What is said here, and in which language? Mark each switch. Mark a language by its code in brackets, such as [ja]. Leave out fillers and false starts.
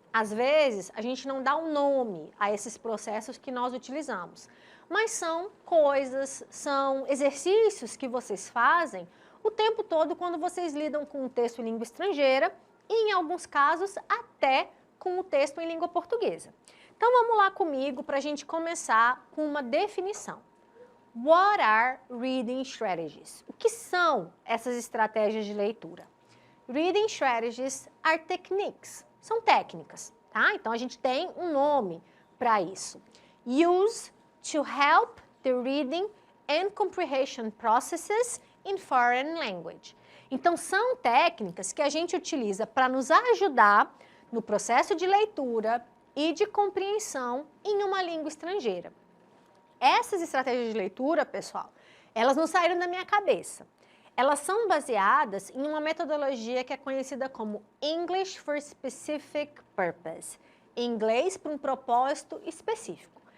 [pt] Às vezes, a gente não dá um nome a esses processos que nós utilizamos, mas são coisas, são exercícios que vocês fazem o tempo todo quando vocês lidam com um texto em língua estrangeira e, em alguns casos, até com o texto em língua portuguesa. Então, vamos lá comigo para a gente começar com uma definição. [en] What are reading strategies? [pt] O que são essas estratégias de leitura? [en] Reading strategies are techniques. [pt] São técnicas, tá? Então, a gente tem um nome para isso. [en] Use to help the reading and comprehension processes in foreign language. [pt] Então, são técnicas que a gente utiliza para nos ajudar no processo de leitura e de compreensão em uma língua estrangeira. Essas estratégias de leitura, pessoal, elas não saíram da minha cabeça. Elas são baseadas em uma metodologia que é conhecida como English for Specific Purpose, inglês para um propósito específico.